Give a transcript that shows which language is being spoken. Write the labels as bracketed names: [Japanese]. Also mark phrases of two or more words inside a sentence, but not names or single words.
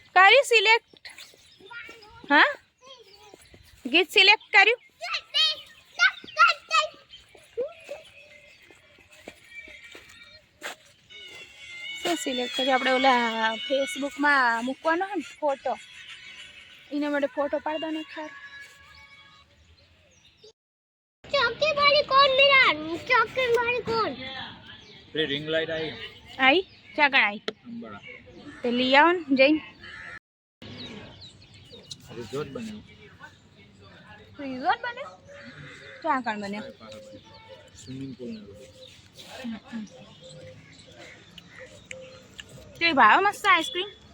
[Gujarati] કર્યું સિલેક્ટ? હા, ગીત સિલેક્ટ કર્યું? શું સિલેક્ટ કર્યું? આપણે ઓલા ફેસબુકમાં મૂકવાનો હે ને ફોટો, એના માટે ફોટો પાડ દો ને ખાર. [Hindi] चौकी वाली कौन मेरा चौकी वाली कौन [Gujarati] પેલી રિંગ લાઈટ આવી આઈ ચાકણ આઈ અંબાડા તે લઈ આવો ને જઈને. રિઝોર્ટ બન્યું રિઝોર્ટ બને? ચાકણ બને? સ્વિમિંગ પુલ ને તે ભાવ મસ્ત આઈસ્ક્રીમ.